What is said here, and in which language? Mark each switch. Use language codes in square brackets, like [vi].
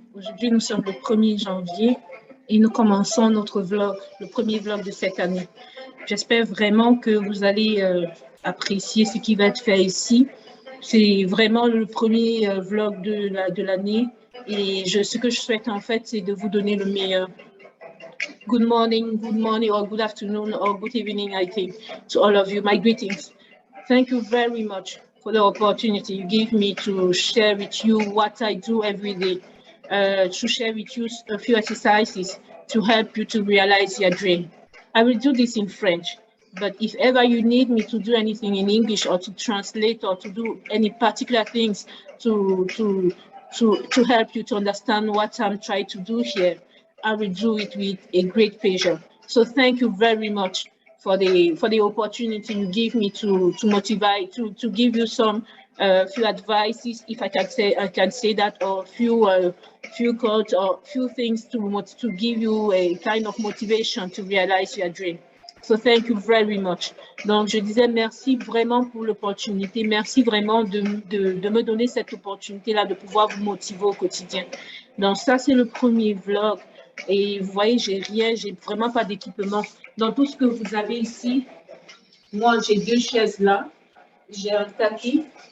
[fr] Aujourd'hui, nous sommes le 1er janvier et nous commençons notre vlog, le premier vlog de cette année. J'espère vraiment que vous allez apprécier ce qui va être fait ici. C'est vraiment le premier vlog de l'année et ce que je souhaite en fait, c'est de vous donner le meilleur. [en] Good morning or good afternoon or good evening, I think, to all of you. My greetings. Thank you very much for the opportunity you give me to share with you what I do every day, to share with you a few exercises to help you to realize your dream. I will do this in French, but if ever you need me to do anything in English or to translate or to do any particular things to help you to understand what I'm trying to do here, I will do it with a great pleasure. So thank you very much for the opportunity you give me to motivate, to give you some few advices, if I can say that, or few quotes or few things to give you a kind of motivation to realize your dream. So thank you very much. [fr] Donc, je disais merci vraiment pour l'opportunité. Merci vraiment de me donner cette opportunité-là de pouvoir vous motiver au quotidien. Donc, ça, c'est le premier vlog. Et vous voyez, j'ai vraiment pas d'équipement. Dans tout ce que vous avez ici, moi, j'ai 2 chaises là. J'ai un tapis.